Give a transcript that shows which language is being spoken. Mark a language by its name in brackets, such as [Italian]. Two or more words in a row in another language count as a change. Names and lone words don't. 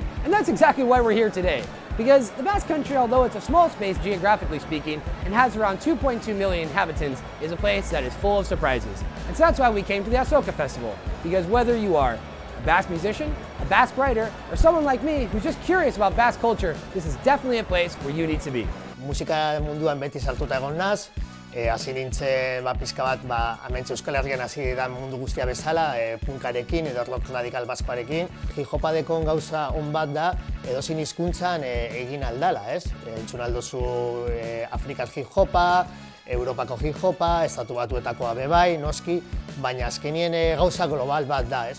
[English] And that's exactly why we're here today. Because the Basque Country, although it's a small space geographically speaking, and has around 2.2 million inhabitants, is a place that is full of surprises. And so that's why we came to the Azoka Festival. Because whether you are a Basque musician, a Basque writer, or someone like me who's just curious about Basque culture, this is definitely a place where you need to be. [Basque] Musika munduan beti sartuta egon naz, hasi nintzen pizka bat hementxe Euskal Herrian hasi da mundu guztia bezala, punkarekin edo rock radikal baskoarekin. Hip-hopa dekon gauza on bat da edozein hizkuntzan egin aldala, ez? Entzun aldozu Afrikar hip-hopa, Europako hip-hopa, Estatu Batuetakoa bebai, noski, baina azkenien gauza global bat da, ez?